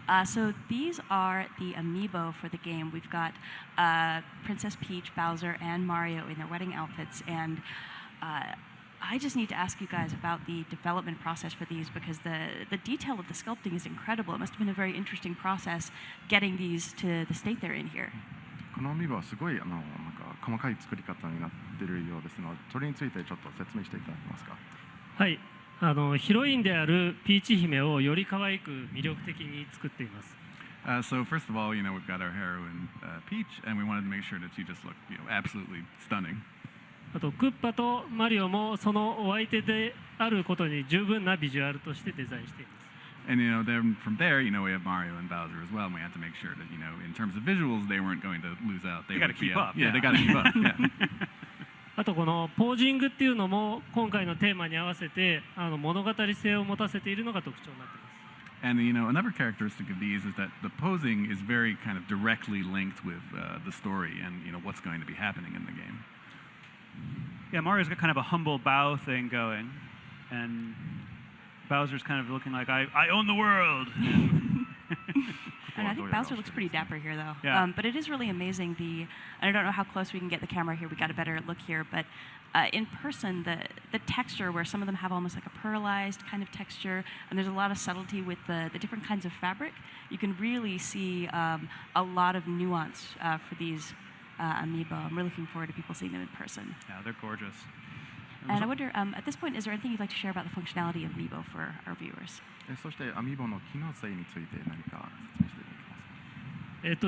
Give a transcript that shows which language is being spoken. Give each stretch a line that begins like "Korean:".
English: So these are the amiibo for the game. We've got Princess Peach, Bowser, and Mario in their wedding outfits. And I just need to ask you guys about the development process for these because the detail of the sculpting is incredible. It must have been a very interesting process getting these to the state they're in here.
Japanese: このアミーバはすごいなんか細かい作り方になっているようですので、それについてちょっと説明していただけますか？はい、ヒロインであるピーチ姫をより可愛く魅力的に作っています。
English: So first of all, we've got our heroine Peach, and we wanted to make sure that she just looked, absolutely stunning.
Japanese: あとクッパとマリオもそのお相手であることに十分なビジュアルとしてデザインしています。
English: And then from there, we have Mario and Bowser as well, and we had to make sure that, in terms of visuals, they weren't going to lose out. They gotta keep up. Yeah, they got to keep up. Yeah.
Japanese: あとこのポージングっていうのも今回のテーマに合わせて物語性を持たせているのが特徴になっています。
English: And another characteristic of these is that the posing is very kind of directly linked with the story and what's going to be happening in the game. Yeah, Mario's got kind of a humble bow thing going, and Bowser's kind of looking like, I own the world. And I think Bowser looks pretty dapper here, though. Yeah. But it is really amazing. And I don't know how close we can get the camera here. We got a better look here, but in person, the texture where some of them have almost like a pearlized kind of texture, and there's a lot of subtlety with the different kinds of fabric. You can really see a lot of nuance for these amiibo. I'm really looking forward to people seeing them in person. Yeah, they're gorgeous. And I wonder, at this point, is there anything you'd like to share about the functionality of amiibo for our viewers?
Japanese: そしてアミーボの機能性について何か説明していただけますか？